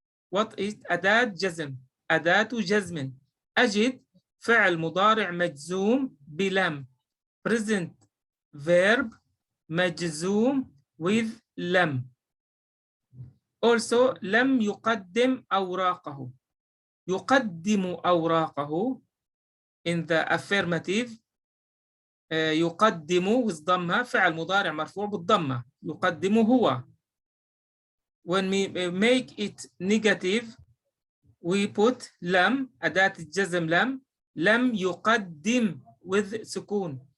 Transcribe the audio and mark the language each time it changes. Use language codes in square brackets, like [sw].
[en] What is [ar] أداة جزم؟ أداة جزم. أجد فعل مضارع مجزوم بلم. [en] Present verb [ar] مجزوم [en] with لم. [ar] Also لم يقدم أوراقه. يقدم أوراقه [en] in the affirmative. [ar] يقدم with ضمة فعل مضارع مرفوع بالضمة. يقدم هو. [en] When we make it negative we put [ar] لم أداة الجزم لم. لم يقدم [en] with [ar] سكون.